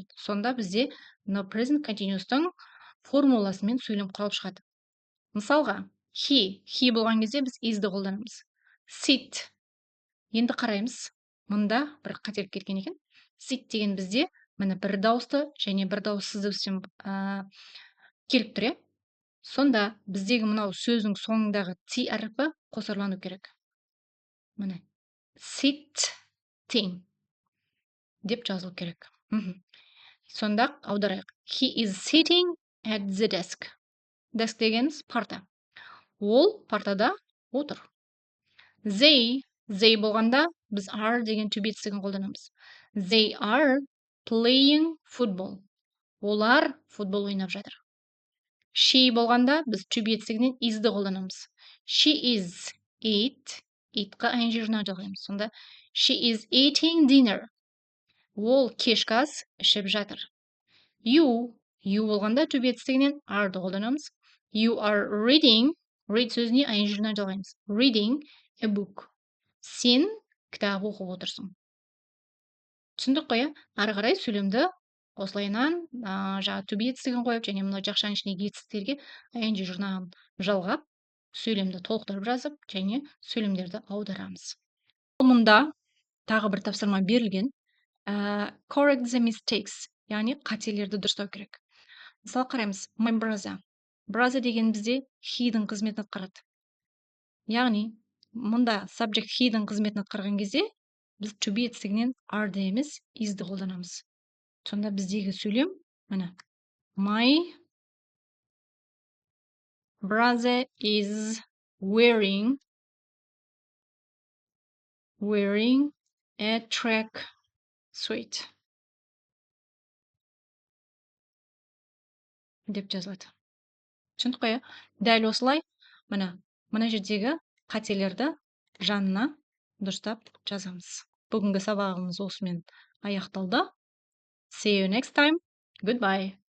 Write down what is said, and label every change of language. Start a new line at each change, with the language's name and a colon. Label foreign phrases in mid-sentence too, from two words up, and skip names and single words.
Kazakh: Сонда бізде
English: present continuous-
Kazakh: тың формуласымен сөйлем құралып шығады. Мысалға, he болған кезде біз is-ді қолданамыз. Sit. Енді қараймыз. Мұнда бір қателік кеткен екен. Sit деген бізде міне бір дауысты және бір дауыссыз дыбыспен келіп тұр. Сонда біздегі мынау сөздің соңындағы t әріпі қосарлану керек. Міне. Sitting деп жазылу керек. Сонда аударайық.
English: He is sitting at the desk.
Kazakh: Desk дегеніміз парта. Ол партада отыр. They болғанда біз are деген
English: to be
Kazakh: етістігін қолданамыз.
English: They are playing football.
Kazakh: Олар футбол ойнап жатыр. She болғанда біз
English: to be
Kazakh: етістігінен is-ді қолданамыз.
English: She is
Kazakh: it-қа ing жұрнақ жалғаймыз.
English: Сонда she is eating dinner.
Kazakh: Ол кешкі ас ішіп жатыр. You болғанда
English: to be
Kazakh: етістігінен are-ды қолданамыз.
English: You are reading,
Kazakh: read сөзіне ing жұрнақ жалғаймыз.
English: Reading a book.
Kazakh: Сен кітап оқып отырсың. Түсіндік қой? Ары қарай сөйлемді осылайынан
English: to be
Kazakh: етістігін қойып, және мына жақшаның ішіндегі етістіктерге ing жұрнағын жалғап, сөйлемді толықтырып жазып, және сөйлемдерді аударамыз. Мұнда тағы бір тапсырма берілген.
English: Correct the mistakes,
Kazakh: яғни қателерді дұрыстау керек. Мысалы қараймыз,
English: my brother.
Kazakh: Brother деген бізде he-дің қызметін атқарады. Яғни, мұнда subject he-дің қызметін атқарған кезде біз
English: to be
Kazakh: етістігінен are-ды емес is-ді қолданамыз. Сонда біздегі сөйлем, міне,
English: my brother is wearing a track suit
Kazakh: деп жазылады. Түсіндік қой? Дәл осылай, мына жердегі қателерді жанына дұрыстап жазамыз. Бүгінгі сабағымыз осымен аяқталды.
English: See you next time. Goodbye.